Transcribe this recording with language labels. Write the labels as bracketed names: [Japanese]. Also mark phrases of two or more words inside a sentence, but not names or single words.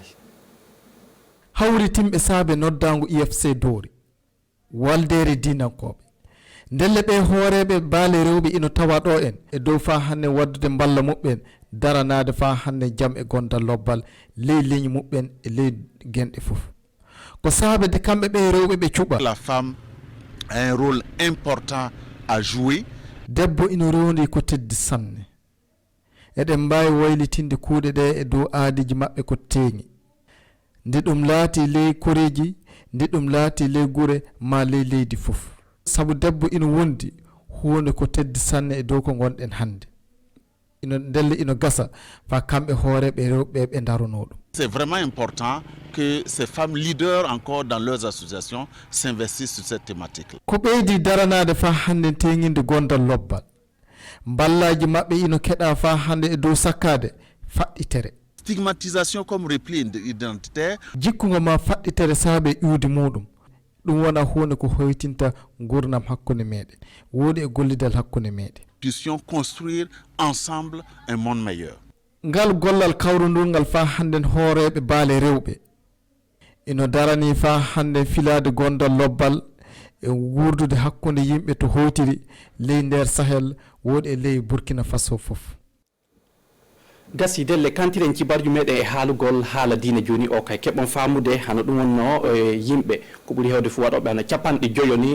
[Fula] hawri timɓe saabe noddago IFC doori waldere dinankoɓe ndelle ɓe hooreɓe baale rewɓe ino tawa ɗo en e dow fa hande waddude mballa muɓɓen daranade fa hande jam e gondal lobbal ley leñi mubben e ley genɗe fof ko saabede kamɓe ɓe rewɓe ɓe cuɓa. [French] La femme a un rôle important à jouer. [Fula] Debbo ina rondi ko teddi sanne eɗen mbawi waylitinde kuuɗe ɗe e dow aadiji maɓɓe ko teeŋi nde ɗum laati ley koreji nde ɗum laati ley gure ma ley leydi fof sabu debbo ina wondi hunde ko teddi sanne e dow ko gonɗen hande ino ndelle ino gasa fa kamɓe hooreɓe rewɓe ɓe darono ɗum. [French] C'est vraiment important que ces femmes leaders encore dans leurs associations s'investissent sur cette thématique. [Fula] Ko ɓeydi daranade fa hande teŋinde gondal lobbal ballaji maɓɓe ino keɗa fa hande e dow sakkade faɗɗitere. [French] Stigmatisation comme repli identitaire. [Fula] Jikkugo ma faɗɗitere saabe ƴuudi muɗum ɗum wona hunde ko hoytinta gurnam hakkunde meɗen woodi e gollidal hakkunde meɗen. [French] Puissions construire ensemble un monde meilleur. [Fula] Ngal gollal kawrundungal fa handen hooreɓe baale rewɓe ino darani fa hande filade gondal lobbal e wurdude hakkunde yimɓe to howtiri ley nder Sahel woodi e ley Burkina Faso fof. Gasi delle kantiren cibarju meɗen e haalugol haala diine joni o kay keɓon famude hano ɗum wonno yimɓe ko ɓuuri hewde fu waɗoɓe hano capanɗe joyo ni